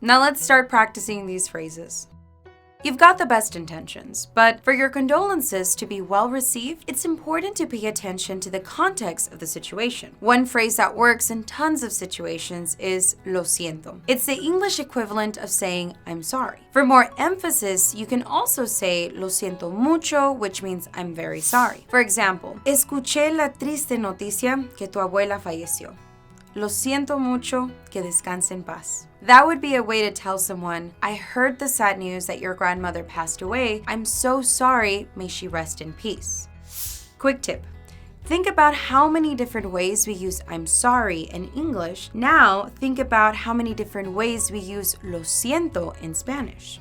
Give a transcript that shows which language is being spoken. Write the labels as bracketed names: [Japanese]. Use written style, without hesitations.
[English] Now let's start practicing these phrases. You've got the best intentions, but for your condolences to be well received, it's important to pay attention to the context of the situation. One phrase that works in tons of situations is [Spanish] lo siento. [English] It's the English equivalent of saying I'm sorry. For more emphasis, you can also say [Spanish] lo siento mucho, [English] which means I'm very sorry. For example, [Spanish] escuché la triste noticia que tu abuela falleció. Lo siento mucho, que descanse en paz. [English] That would be a way to tell someone, I heard the sad news that your grandmother passed away. I'm so sorry, may she rest in peace. Quick tip. Think about how many different ways we use I'm sorry in English. Now, think about how many different ways we use [Spanish] lo siento [English] in Spanish.